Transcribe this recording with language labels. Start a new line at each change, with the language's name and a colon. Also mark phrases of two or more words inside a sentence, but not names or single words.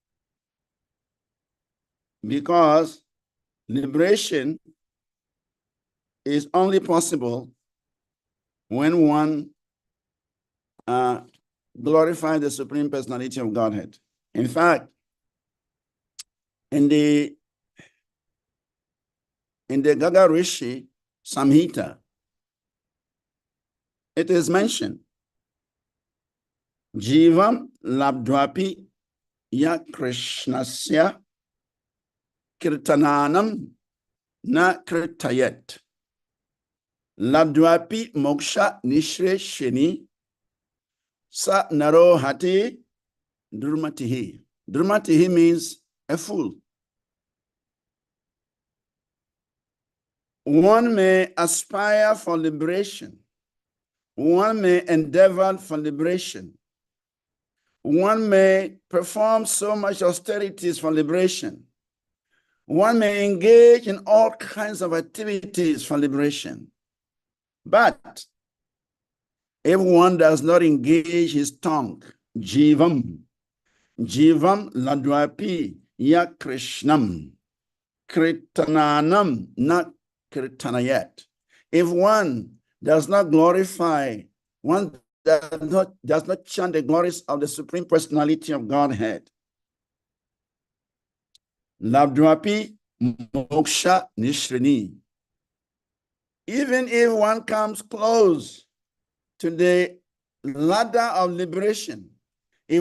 English: Because liberation is only possible when one glorifies the Supreme Personality of Godhead. In fact, in the Gaga Rishi Samhita, it is mentioned,
Sanskrit: Jivam labdvapi ya Krishnasya kirtananam na kirtayet. Labdwapi moksha nishre sheni sa naro hati durmatihi.
English: Durmatihi means a fool. One may aspire for liberation. One may endeavor for liberation. One may perform so much austerities for liberation. One may engage in all kinds of activities for liberation. But if one does not engage his tongue,
Sanskrit: jivam ladwapi ya krishnam, kritananam na kritanayat.
English: If one does not glorify, one does not chant the glories of the Supreme Personality of Godhead,
Sanskrit: ladwapi moksha nishrini.
English: Even if one comes close to the ladder of liberation, if